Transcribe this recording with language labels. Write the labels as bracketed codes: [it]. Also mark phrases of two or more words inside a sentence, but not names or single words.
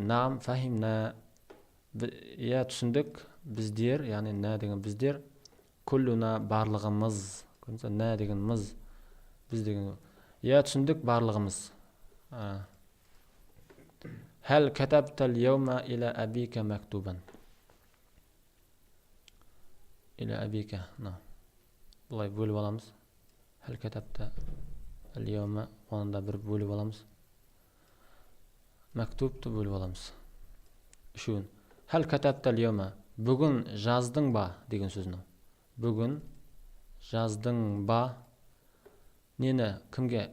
[ar] نعم فهمنا, [kk] я түсіндік, біздер, яғни на деген біздер, куллуна барлығымыз. Нә деген мыз, біз деген. Я түсіндік барлығымыз. [ar] هل كتبت اليوم إلى أبيك مكتوبا. إلى أبيك. [kk] Бұлай бөліп аламыз. [ar] هل كتبت اليوم, [kk] онында бір бөліп аламыз. Мәктубты бөліп аламыз. Үшеуін. [ar] هل كتبت اليوم, [kk] бүгін жаздың ба деген сөзінің. Бүгін жаздың ба, нені кімге?